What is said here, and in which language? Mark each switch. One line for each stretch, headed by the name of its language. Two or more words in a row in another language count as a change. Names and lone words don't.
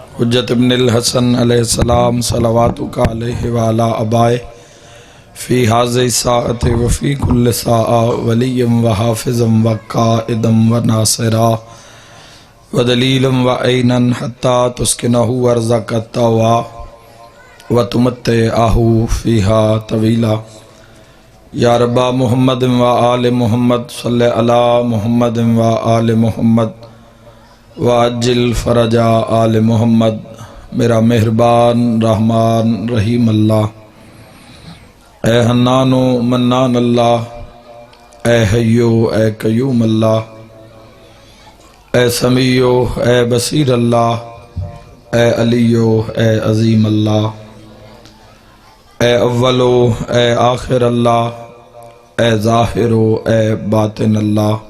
Arabic: حجت ابن الحسن علیہ السلام صلواتک علیہ وعلی آبائہ فی حاضر ساعت وفی کل ساعہ ولی و حافظ و قائد و ناصرہ و دلیل و عینا حتی تسکنہ ارضک الطوع و تمتعہ فیہا طویلا یا رب محمد و آل محمد صلی علی محمد و آل محمد وعجل فرج آل محمد۔
Urdu: میرا مہربان رحمان رحیم اللہ، اے حنان و منان اللہ، اے حیو اے قیوم اللہ، اے سمیع اے بصیر اللہ، اے علیو اے عظیم اللہ، اے اولو اے آخر اللہ، اے ظاہر اے باطن اللہ،